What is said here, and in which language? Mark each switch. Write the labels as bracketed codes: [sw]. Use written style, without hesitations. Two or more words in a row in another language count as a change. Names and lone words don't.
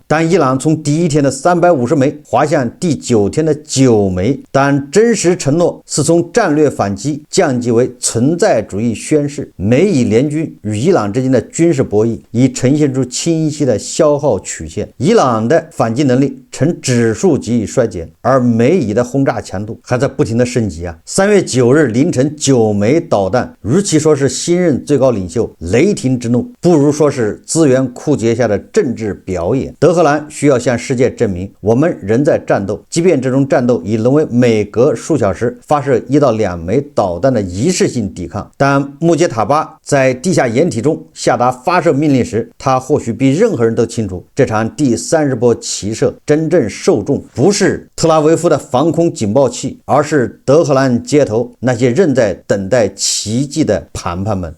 [zh] 但伊朗從第一天的350枚滑向第9天的9枚，但真實承諾是從戰略反擊降級為存在主義宣示。美以聯軍與伊朗之間的軍事博弈已呈現出清晰的消耗曲線，伊朗的反击能力呈指数级衰减，而美以的轰炸强度还在不停的升级啊。3月9日凌晨9枚导彈，与其说是新任最高領袖雷霆之怒，不如說是資源枯竭下的政治表演。德黑蘭需要向世界證明，我們仍在戰鬥，即便這種戰鬥已淪為每隔數小時發射1到2枚導彈的儀式性抵抗。但穆杰塔巴在地下掩體中下達發射命令時，他或許比任何人都清楚，這場第30波齊射真正受眾不是特拉維夫的防空警報器，而是德黑蘭街頭那些仍在等待奇蹟的談判们。